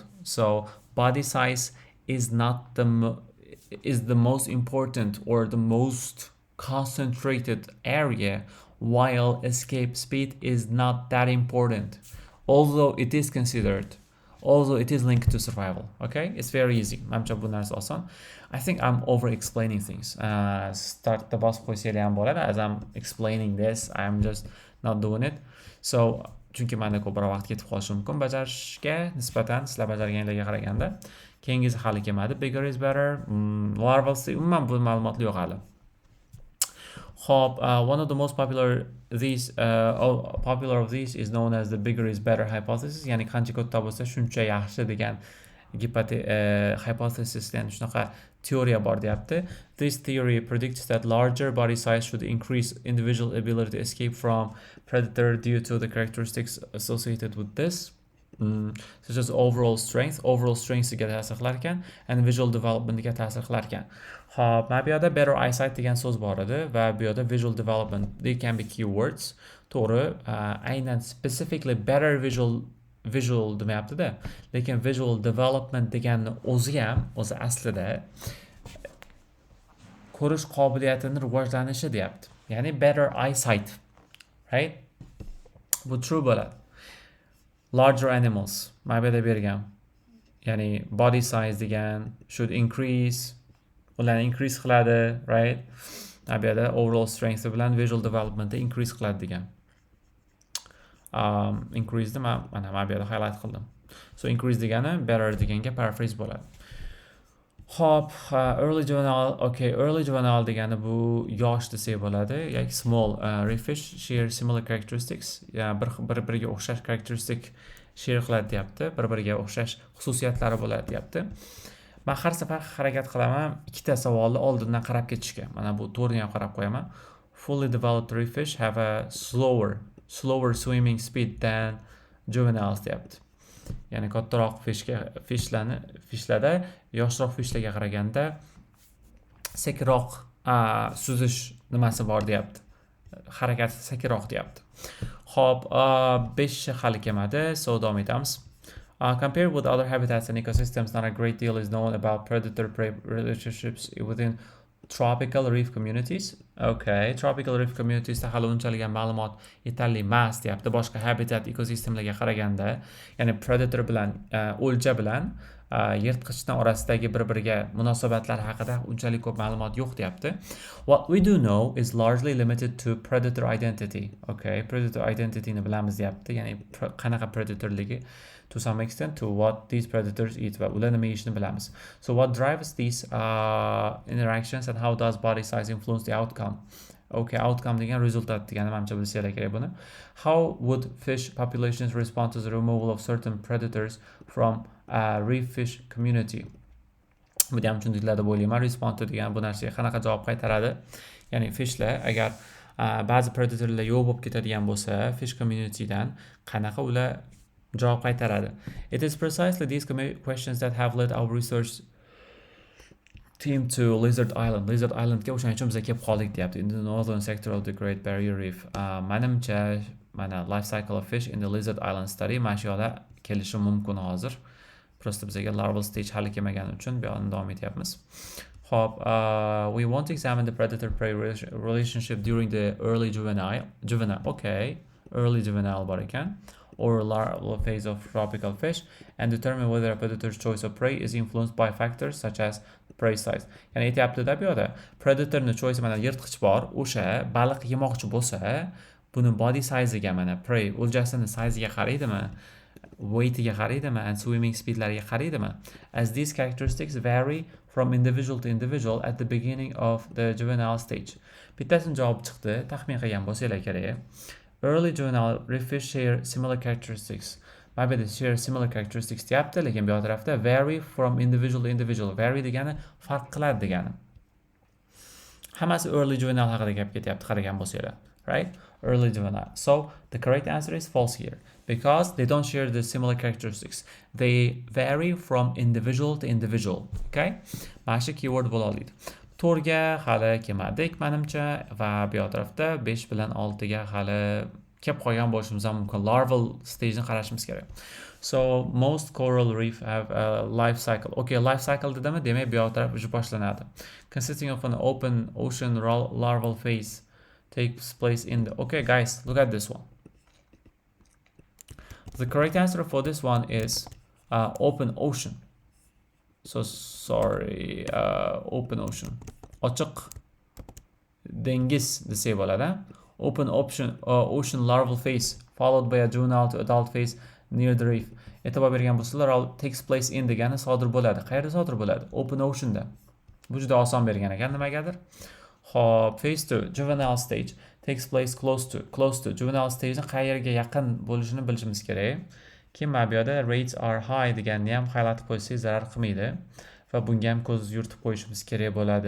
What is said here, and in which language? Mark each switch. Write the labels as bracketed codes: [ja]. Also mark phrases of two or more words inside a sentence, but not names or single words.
[en] So body size is not is the most important or the most concentrated area, while escape speed is not that important, although it is considered, although it is linked to survival. Okay, it's very easy. I think I'm over explaining things. Start the boss as I'm explaining this, I'm just not doing it. [uz] So chunki menda ko'proq vaqt ketib qolishi mumkin bajarishga nisbatan sizlar bajarganlarga qaraganda. Keyingisi hali kelmadi. [en] Bigger is better. [uz] Larval umuman bu ma'lumotlar yo'q hali. Hop, [en] one of the most popular of these is known as the bigger is better hypothesis. [uz] Ya'ni qancha katta bo'lsa shuncha yaxshi degan hypothesis, ya'ni shunaqa teoriya bor deyapti. [en] This theory predicts that larger body size should increase individual ability to escape from predator due to the characteristics associated with this. such as overall strength'iga [uz] ta'sir qilar ekan [en] and visual development'iga [uz] ta'sir qilar ekan. Xo'p, mana bu yerda [en] better eyesight [uz] degan so'z bor edi va bu yerda [en] visual development they can be keywords. [uz] To'g'ri, aynan [en] specifically better visual [uz] demayapti-da, lekin [en] visual development [uz] deganni o'zi aslida ko'rish qobiliyatini rivojlanishi deyapti. Ya'ni [en] better eyesight, [uz] right? Bu true bo'ladi. [en] Larger animals, [uz] mana bu yerda bergan. Ya'ni [en] body size [uz] degan [en] should increase, [uz] ularni increase qiladi, right? Mana bu yerda [en] overall strength [uz] bilan [en] visual developmentni [uz] increase qiladi degan. Increase mana bu yerda highlight qildim. [en] So increase [uz] degani better deganga paraphrase bo'ladi. Hop, [en] early juvenile [uz] degani bu yosh desak bo'ladi, yoki small. [en] Reef fish share similar characteristics, [uz] bir-biriga o'xshash [en] characteristic share [uz] qiladi deyapti, bir-biriga o'xshash xususiyatlari bo'ladi deyapti. Men har safar harakat qilaman ikkita savolni oldindan qarab ketishga. Mana bu to'rtni ham qarab qo'yaman. [en] Fully developed reef fish have a slower swimming speed than juveniles deyapti. [uz] Ya'ni kattaroq fishlarda yoshroq fishlarga qaraganda sekinroq suzish nimasi bor deyapti. Harakati sekinroq deyapti. Xo'p, 5 hali kelmadi, so davom etamiz. [en] Compared with other habitats and ecosystems, not a great deal is known about predator-prey relationships within tropical reef communities. Okay, tropical reef communities [uz] hali unchalik ma'lumot yetarli emas deyapti. Boshqa habitat ekosistemlarga qaraganda, ya'ni predator bilan o'lja bilan yirtqichning orasidagi bir-biriga munosabatlar haqida unchalik ko'p ma'lumot yo'q deyapti. [en] What we do know is largely limited to predator identity. Okay, predator identity [uz] ni bilamiz deyapti. Ya'ni qanaqa predatorligi [en] to some extent to what these predators eat [uz] va ular nima yeyishni bilamiz. [en] So what drives these interactions and how does body size influence the outcome? Okay, outcome [uz] degan resultat degani menimcha bilsanglar kerak buni. [en] How would fish populations respond to the removal of certain predators from reef fish community? [uz] Bu ham tushundinglar deb o'ylayman. [en] Respond to [uz] degan bu narsaga qanaqa javob qaytaradi? Ya'ni fishlar agar ba'zi predatorlar yo'q bo'lib ketadigan bo'lsa, [en] fish communitydan [uz] qanaqa ular javob qaytaradi? [en] It is precisely these questions that have led our research team to Lizard Island. [uz] Lizard Islandga o'shaning uchun biz kelib qoldik deyapti. [en] In the northern sector of the Great Barrier Reef. [uz] Menimcha mana [en] life cycle of fish in the Lizard Island study [uz] mana shu yerda kelishi mumkin hozir. Prosta bizga [en] larval stage [uz] hali kelmagani uchun bu yerda davom etyapmiz. Hop, [en] we want to examine the predator-prey relationship during the early juvenile. Okay, early juvenile [uz] bor ekan. [en] Or larval phase of tropical fish and determine whether a predator's choice of prey is influenced by factors such as prey size. [uz] Ya'ni aytyapti-da bu yerda predatorning choice mana yirtqich bor, o'sha baliq yemoqchi bo'lsa, buni [en] body size'iga [uz] mana prey o'ljasini size'iga qaraydimi, weightiga qaraydimi [en] and swimming speedlariga [uz] qaraydimi? [en] As these characteristics vary from individual to individual at the beginning of the juvenile stage. [uz] Bittasini javob chiqdi, taxmin qilgan bo'lsanglar kerak. [en] Early juvenile reef fish share similar characteristics. Maybe they share similar characteristics [uz] deyapti, lekin bu tarafda [en] vary from individual to individual. [uz] Vary degani farq qiladi degani. Hammasi [en] early juvenile [uz] haqida gap ketyapti, qaragan bo'lsanglar, right? [en] Early juvenile. So the correct answer is false here because they don't share the similar characteristics. They vary from individual to individual. Okay? [uz] Mana shu keyword bo'la oladi. 4 ga hali kelmadik menimcha va bu tarafda 5 bilan 6 ga hali kelib qolgan bo'lishimiz ham mumkin. [en] Larval stage [uz] ni qarashimiz kerak. [en] So most coral reef have a life cycle. Okay, life cycle [uz] dedimi? Demak bu taraf уже boshlanadi. [en] Consisting of an open ocean larval phase takes place in the... Okay guys, look at this one. The correct answer for this one is open ocean. So sorry, open ocean. [uz] Ochiq dengiz desak bo'ladi. [en] Open ocean larval phase followed by a juvenile to adult phase near the reef. [uz] E'tibor bergan bo'lsalar, [en] takes place in [uz] degani sodir bo'ladi. Qayerda sodir bo'ladi? [en] Open ocean'da. [uz] Bu juda oson bergan ekan nimagadir. Hop, [en] phase 2, juvenile stage takes place close to. Juvenile stage [uz] ni qayerga yaqin bo'lishini bilishimiz kerak. Keyin mana bu yerda [en] rates are high [uz] deganni ham highlight qo'ysak zarar qilmaydi va bunga ham ko'z yuritib qo'yishimiz kerak bo'ladi.